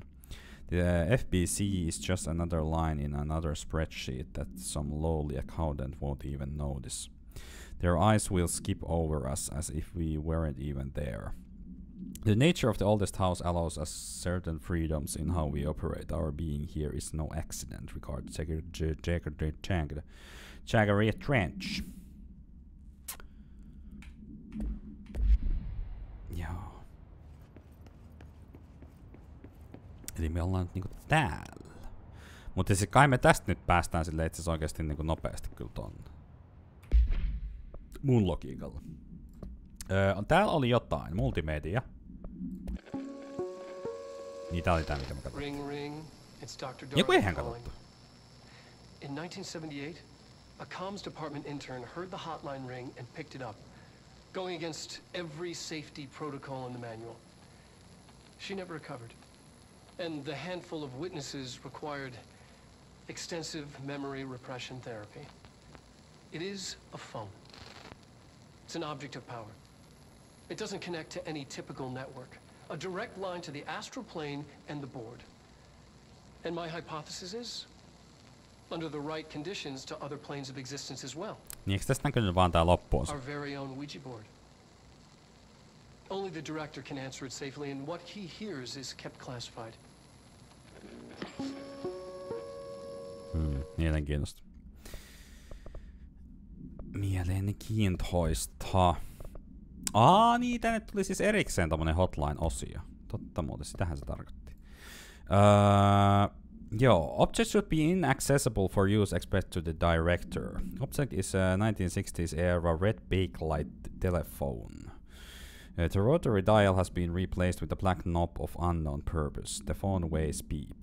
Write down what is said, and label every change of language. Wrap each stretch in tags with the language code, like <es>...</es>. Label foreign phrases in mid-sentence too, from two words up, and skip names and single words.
<en>The FBC is just another line in another spreadsheet that some lowly accountant won't even notice. Their eyes will skip over us as if we weren't even there. The nature of the oldest house allows us certain freedoms in how we operate. Our being here is no accident. Regard Jaggery Trench.</en> <fi>Joo. Eli me ollaan nyt niinku täällä. Mutta siis kai me tästä nyt päästään silleen itse asiassa oikeesti niinku nopeasti kyllä tonne. Mun logiikalla. Täällä oli jotain. Multimedia. Niin tää oli tää mitä mä katsoin.</fi> <en>Ring. It's Dr.</en> <fi>Joku eihän Darling katsottu.</fi> <en>In 1978, a comms department intern heard the hotline ring and picked it up, going against every safety protocol in the manual. She never recovered. And the handful of witnesses required extensive memory repression therapy. It is a phone. It's an object of power. It doesn't connect to any typical network. A direct line to the astral plane and the board. And my hypothesis is, under the right conditions, to other planes of existence as well.</en> <fi>Niin eikö tästä näkynyt vaan tää loppuun?</fi> <en>Our very own Ouija board. Only the director can answer it safely, and what he hears is kept classified.</en> <fi>Mielenkiintoista. Mielenkiintoista. Niin, tänne tuli siis erikseen tommonen hotline-osio. Totta muuten, sitähän se tarkoitti.</fi> <en>Object should be inaccessible for use except to the director. Object is a 1960s era red bakelite telephone. The rotary dial has been replaced with a black knob of unknown purpose. The phone weighs beep.</en>